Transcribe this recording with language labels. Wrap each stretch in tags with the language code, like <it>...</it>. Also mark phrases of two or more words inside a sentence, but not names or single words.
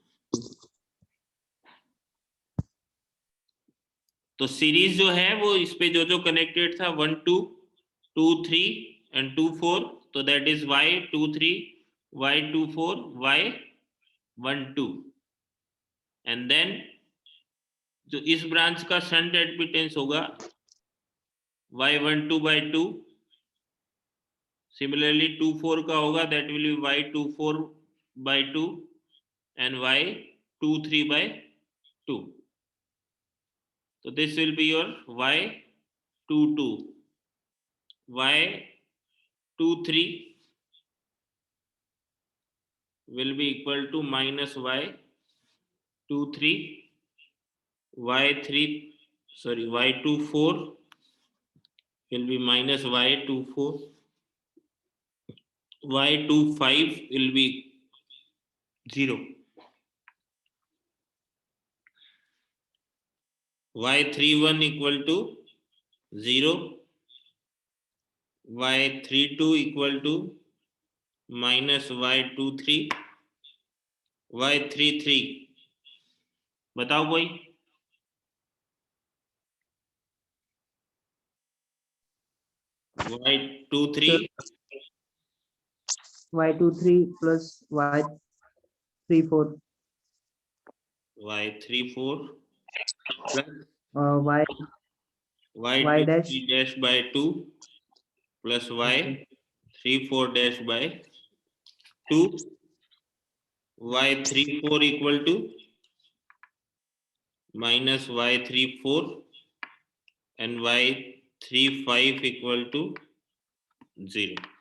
<hi>तो सीरीज जो है वो इस पे जो कनेक्टेड था 1 2 2 3 एंड 2 4, तो</hi> <en>that is</en> <hi>y23 y24 y12,</hi> <en>and then</en> <hi>जो इस ब्रांच का</hi> <en>shunt admittance</en> <hi>होगा y12 by 2, सिमिलरली 24 का होगा,</hi> <en>that will be y24 by 2 and y23 by 2. So this will be your y22. y23 will be equal to minus y23, y24 will be minus y24, y25 will be 0, y31 equal to 0, y32 equal to minus y23, y33</en> <hi>बताओ कोई?</hi> <en>y23 y23 plus y34 y34 plus y y23 dash dash by 2 plus y34 dash by 2, y34 equal to minus y34 and y35 equal to 0.</en>